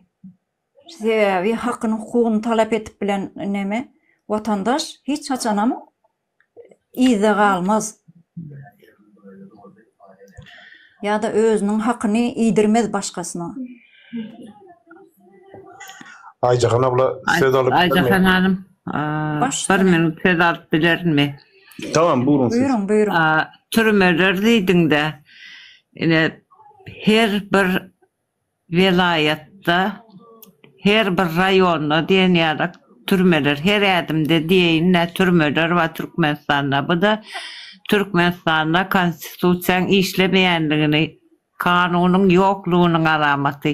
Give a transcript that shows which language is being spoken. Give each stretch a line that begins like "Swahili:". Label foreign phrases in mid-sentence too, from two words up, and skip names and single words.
Turkmen: Sebäbi hakyny hukugyny talap etip bilen näme watandaş hiç haçanam iýde galmaz. Ýa-da özüniň hakyny iýdirmez başgasyna.
Turkish: Ayjahan abla söz alıp
Turkmen: Ayjahan hanım, bir minut söz alıp bilermi?
Turkish: Tamam, buyurun siz. Buyurun.
Turkmen: Türmeler diýdiň de her bir vilayatda, her bir raýonda diýen ýarak türmeler, her adımda diýen türmeler we Türkmenistanda. Bu da Türkmenistanda konstitusiýaň işlemeýändigini, kanunyň ýoklugynyň alamaty.